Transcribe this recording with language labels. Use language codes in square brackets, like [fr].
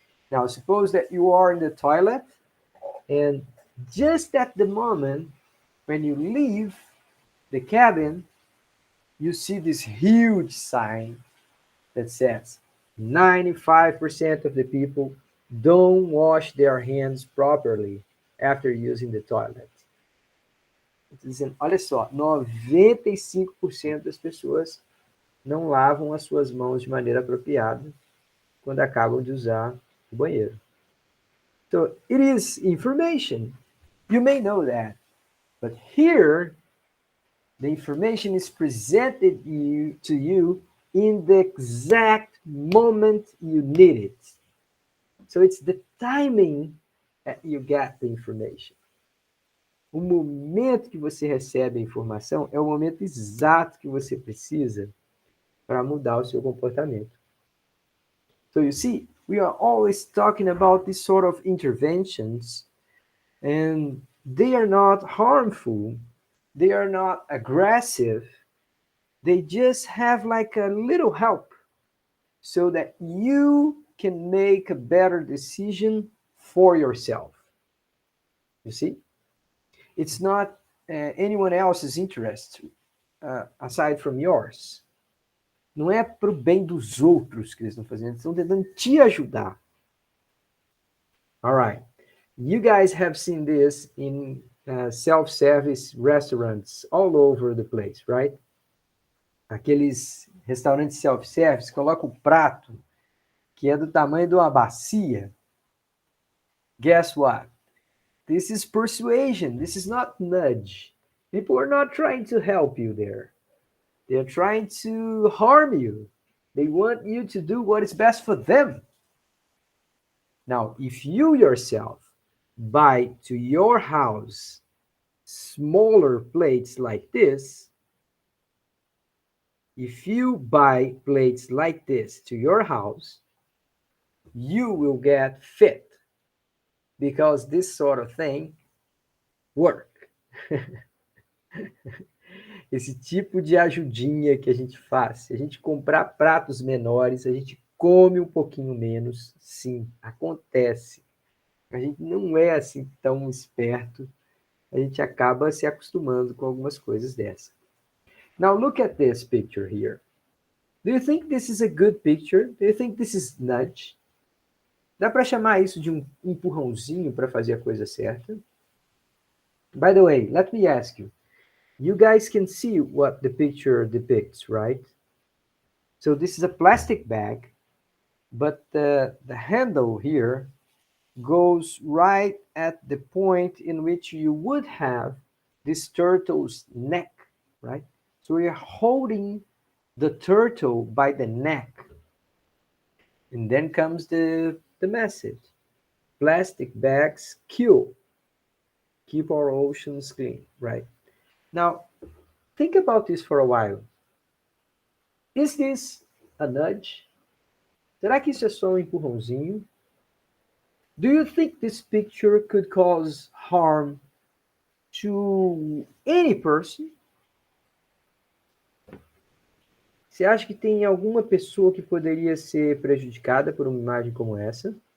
[en] Now, suppose that you are in the toilet, and just at the moment when you leave the cabin, you see this huge sign that says 95% of the people don't wash their hands properly after using the toilet. [pt] Dizendo, olha só, 95% das pessoas não lavam as suas mãos de maneira apropriada quando acabam de usar o banheiro. [en] So it is information. You may know that. But here, the information is presented to you in the exact moment you need it. So it's the timing that you get the information. [pt] O momento que você recebe a informação é o momento exato que você precisa para mudar o seu comportamento. [en] So you see, we are always talking about these sort of interventions, and they are not harmful, they are not aggressive, they just have like a little help so that you can make a better decision for yourself. You see? It's not anyone else's interest aside from yours. [pt] Não é para o bem dos outros que eles estão fazendo, eles estão tentando te ajudar. [en] All right. You guys have seen this in self-service restaurants all over the place, right? [pt] Aqueles restaurantes self-service colocam o prato que é do tamanho de uma bacia. [en] Guess what? This is persuasion. This is not nudge. People are not trying to help you there. They're trying to harm you. They want you to do what is best for them. Now, if you yourself buy to your house smaller plates like this, if you buy plates like this to your house, you will get fit because this sort of thing work. [pt] Esse tipo de ajudinha que a gente faz, se a gente comprar pratos menores, a gente come um pouquinho menos, sim, acontece. A gente não é assim tão esperto, a gente acaba se acostumando com algumas coisas dessa. [en] Now look at this picture here. Do you think this is a good picture? Do you think this is nudge? [pt] Dá para chamar isso de um empurrãozinho para fazer a coisa certa? [en] By the way, let me ask you. You guys can see what the picture depicts, right? So this is a plastic bag, but the handle here goes right at the point in which you would have this turtle's neck, right? So we are holding the turtle by the neck. And then comes the message. Plastic bags kill. Keep our oceans clean, right? Now, think about this for a while. Is this a nudge? [pt] Será que isso é só um empurrãozinho? [en] Do you think this picture could cause harm to any person? [pt] Você acha que tem alguma pessoa que poderia ser prejudicada por uma imagem como essa?